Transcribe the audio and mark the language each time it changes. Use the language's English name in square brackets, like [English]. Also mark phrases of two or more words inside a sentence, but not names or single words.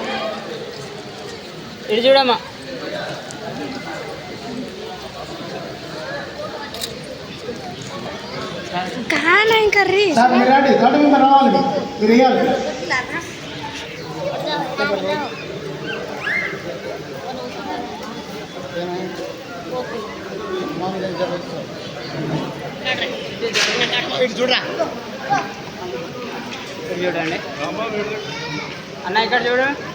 [Telugu] ఇటు చూడమ్మా. [Hindi] कहाँ नहीं कर रही [Telugu] సార్ మీరు రండి తోట మీద రావాలి మీరు ఇవ్వాలి. చూడండి అన్న ఇక్కడ చూడు.